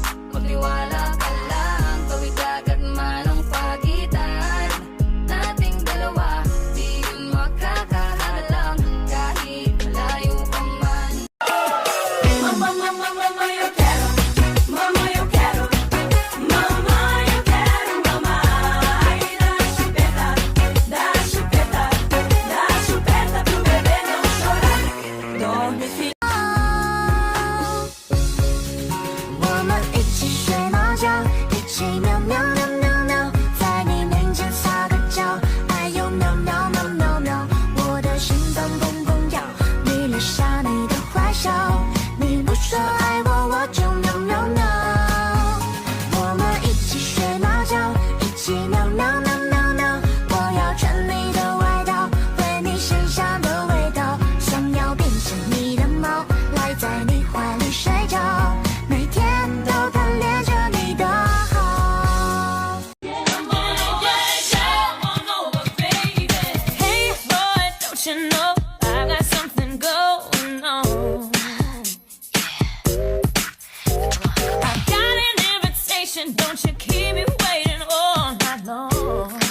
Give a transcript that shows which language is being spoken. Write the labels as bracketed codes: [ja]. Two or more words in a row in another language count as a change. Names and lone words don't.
[tl] Magtiwala ka lang, tawid agad man ang pagitan nating dalawa. Di yun makakahalang, kahit malayo ka man. [es] Mama, mama, mama, yo quiero. Mama, yo quiero. Mama, yo quiero, mama. Ay, [pt] da chupeta, da chupeta, da chupeta pro bebê não chorar. Dorme, filho. [zh] 我们一起睡猫觉，一起喵喵喵喵喵，在你面前撒个娇，哎呦喵喵喵喵喵，我的心脏砰砰跳，你留下你的坏笑，你不说爱我，我就喵喵喵。我们一起睡猫觉，一起喵喵喵喵喵，我要穿你的外套，闻你身上的味道，想要变成你的猫，赖在你怀里睡觉。每天都贪恋着你的好。 [en] Hey boy, don't you know I got something going on? I got an invitation, don't you keep me waiting all night long.